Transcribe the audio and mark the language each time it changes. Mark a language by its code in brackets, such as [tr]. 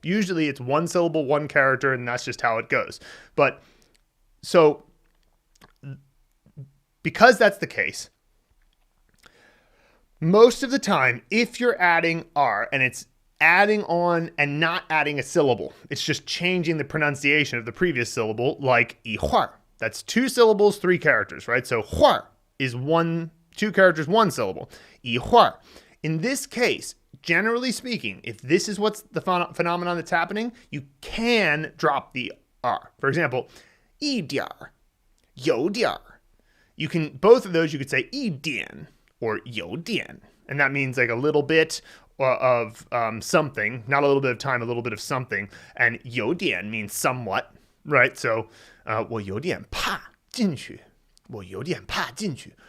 [en] Usually it's one syllable, one character, and that's just how it goes. But so because that's the case, most of the time, if you're adding R and it's adding on and not adding a syllable, it's just changing the pronunciation of the previous syllable, like 一会儿. That's two syllables, three characters, right? So 会儿 is two characters, one syllable. [zh] 一会儿. [en] In this case, generally speaking, if this is what's the phenomenon that's happening, you can drop the R. For example, 一点儿, 有点儿. You can, both of those you could say 一点 or 有点. And that means like a little bit of something, not a little bit of time, a little bit of something. And 有点 means somewhat, right? [zh] So 我有点怕进去.我有点怕进去.